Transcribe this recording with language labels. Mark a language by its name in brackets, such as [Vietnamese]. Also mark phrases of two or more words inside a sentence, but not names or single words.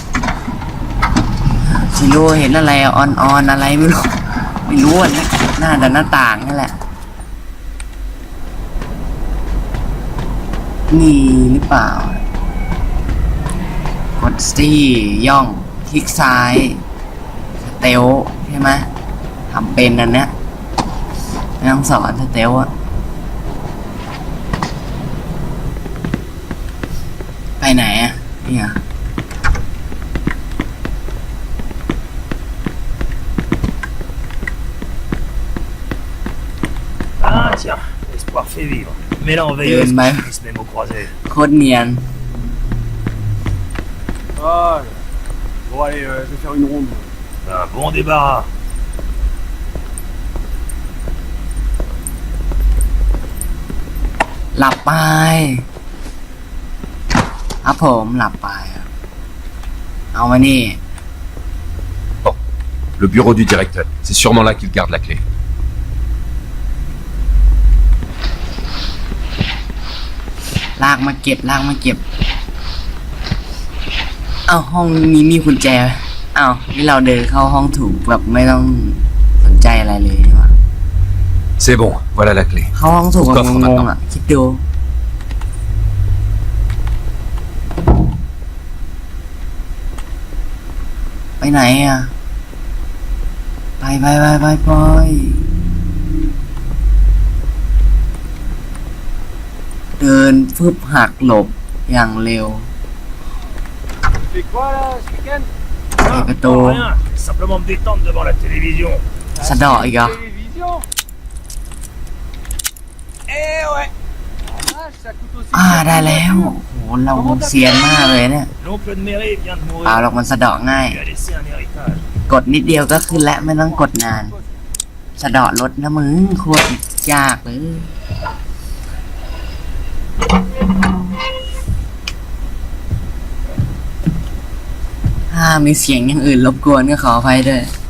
[Thai] ชิโร่เห็นอะไรออนอะไรไม่รู้อ่ะหน้าต่างนั่นแหละนี่หรือเปล่ากดซี่ย่องคลิกซ้ายสเตลใช่ไหมทำเป็นนั่นเนี่ยไม่ต้องสอนสเตลอะไปไหนอะเนี่ย [French] Ah tiens, l'espoir fait vivre. Mais là, on veille Et au ma- se même au croisé. [Thai] โคตรเนียน [French] Ah, bon, allez, je vais faire une ronde. Un bon débarras. [Thai] หลับไปครับผมหลับไปครับเอามานี่ [French] Bon, le bureau du directeur. C'est sûrement là qu'il garde la clé. [Thai] ลากมาเก็บเอาห้องนี้มีกุญแจเอานี่เราเดินเข้าห้องถูกแบบไม่ต้องสนใจอะไรเลยใช่ปะ [French] C'est bon, voilà la clé. [Thai] เข้าห้องถูก [French] Coffre [Thai] แบบงง [French] maintenant. [Thai] ๆอ่ะคิดดูไปไหนอ่ะไปเดินฟึบหักหลบอย่างเร็ว [French] Tu fais quoi là ce week-end [Thai] เปิดประตู [French] Non, rien. Simplement me détendre devant la télévision. [Thai] สะเดาะอีกเหรอ [French] Télévision Eh ouais Ah, ça coûte aussi [Thai] ได้แล้วโหเราเซียนมากเลยเนี่ย [French] L'oncle de Mary vient de [Thai] เปล่า [French] mourir. [Thai] หรอกมันสะเดาะง่าย [French] Il lui a laissé un héritage. [Thai] กดนิดเดียวก็ขึ้นและไม่ต้องกดนาน สะเดาะรถนะมึงโคตรยากเลยถ้ามีเสียงอย่างอื่นรบกวนก็ขออภัยด้วย